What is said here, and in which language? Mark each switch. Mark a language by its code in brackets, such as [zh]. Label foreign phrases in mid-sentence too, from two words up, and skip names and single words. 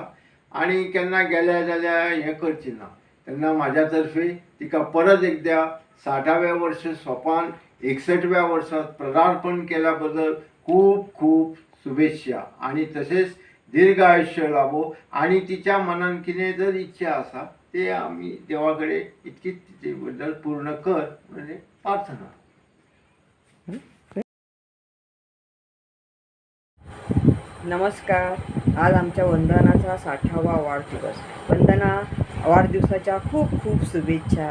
[kok] आनी केन्ना गेले जाल्यार हें करची ना. तेन्ना म्हाज्या तर्फे तिका परत एकदा 60व्या वर्स सोंपान 61व्या वर्सात पदार्पण केल्या बद्दल खूब खूब शुभेच्छा. आनी तशेंच दीर्घ आयुश्य लाभो. आनी तिच्या मनान कितें जर इच्छा आसा ते आमी देवा कडेन इतकीच तिचे बद्दल पूर्ण कर म्हणजे प्रार्थना. नमस्कार. [mr] आज आमच्या वंदनाचा 60वा वाढदिवस. वंदना, वाढदिवसाच्या खूप खूप शुभेच्छा.